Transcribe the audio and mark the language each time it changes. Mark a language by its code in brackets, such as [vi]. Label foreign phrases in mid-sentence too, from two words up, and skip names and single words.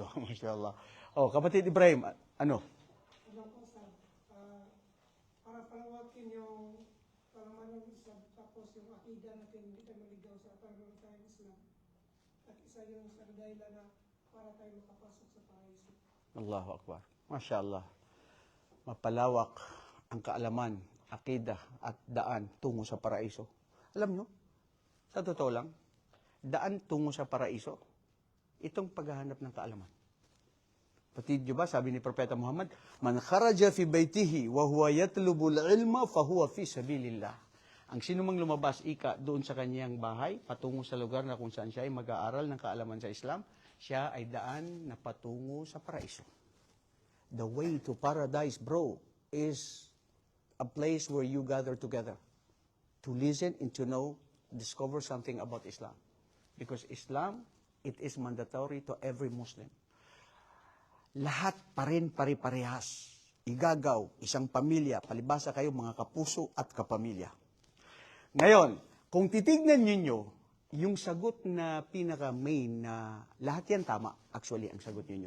[tl] Mashallah. Kapatid Ibrahim, ano? Para palawakin yung palaman ng Islam, tapos yung akida natin, hindi tayo maligaw sa pagkaroon tayo ng Islam. At isa yung sa dahilan na para tayo makapasok sa paraiso. [ar] الله أكبر. ما شاء الله. [tl] Mapalawak ang kaalaman, akida at daan tungo sa paraiso. Alam nyo, sa totoo lang, daan tungo sa paraiso, itong paghahanap ng kaalaman. Patid nyo ba, sabi ni Propeta Muhammad, [ar] من خرج في بيته وهو يطلب العلم فهو في سبيل الله. [tl] Ang sinumang lumabas doon sa kanyang bahay, patungo sa lugar na kung saan siya ay mag-aaral ng kaalaman sa Islam, siya ay daan na patungo sa paraiso. [en] The way to paradise, bro, is a place where you gather together to listen and to know, discover something about Islam. Because Islam, it is mandatory to every Muslim. [tl] Lahat pa rin pare-parehas. Igagaw, isang pamilya, palibasa kayo mga kapuso at kapamilya. Ngayon, kung titignan ninyo, yung sagot na pinaka-main na lahat yan tama, actually, ang sagot ninyo.